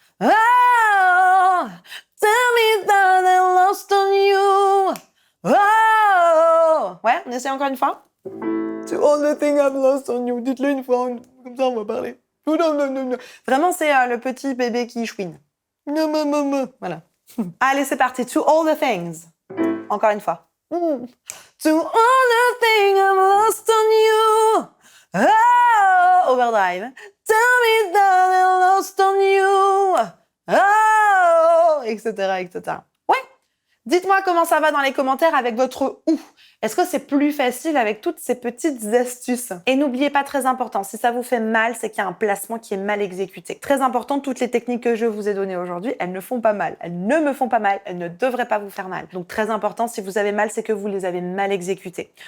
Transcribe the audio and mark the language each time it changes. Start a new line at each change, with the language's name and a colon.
English: Oh, tell me that I lost on you.
French: Oh, ouais, on essaie encore une fois.
English: To all the things I've lost on you.
French: Dites-le une fois, comme ça on va parler. Vraiment, c'est le petit bébé qui chouine. Voilà. Allez, c'est parti.
English: To all the things.
French: Encore une fois.
English: To all the things I've lost on you. Oh, overdrive. Tell me that I lost on you.
French: Oh, etc., etc. Ouais. Dites-moi comment ça va dans les commentaires avec votre ou. Est-ce que c'est plus facile avec toutes ces petites astuces? Et n'oubliez pas, très important, si ça vous fait mal, c'est qu'il y a un placement qui est mal exécuté. Très important, toutes les techniques que je vous ai données aujourd'hui, elles ne font pas mal. Elles ne me font pas mal. Elles ne devraient pas vous faire mal. Donc très important, si vous avez mal, c'est que vous les avez mal exécutées.